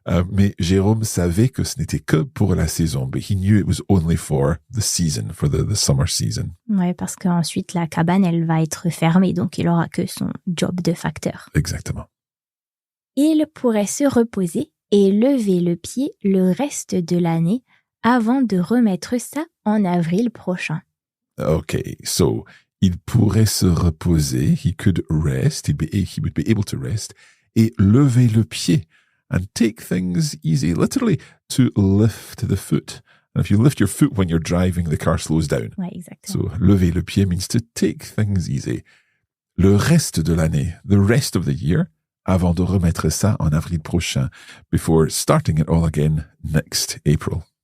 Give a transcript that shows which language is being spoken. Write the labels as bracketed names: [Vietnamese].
[French] Mais Jérôme savait que ce n'était que pour la saison. [English] But he knew it was only for the season, for the summer season. [French] Ouais, parce qu'ensuite la cabane, elle va être fermée, donc il aura que son job de facteur. Exactement. Il pourrait se reposer et lever le pied le reste de l'année avant de remettre ça en avril prochain. [English] Okay, so [French] il pourrait se reposer, [English] he could rest, he would be able to rest, [French] et lever le pied, [English] and take things easy, literally to lift the foot. And if you lift your foot when you're driving, the car slows down. [French] Ouais, exactement. [English] So [French] lever le pied [English] means to take things easy. [French] Le reste de l'année, [English] the rest of the year, [French] avant de remettre ça en avril prochain, [English] before starting it all again next April.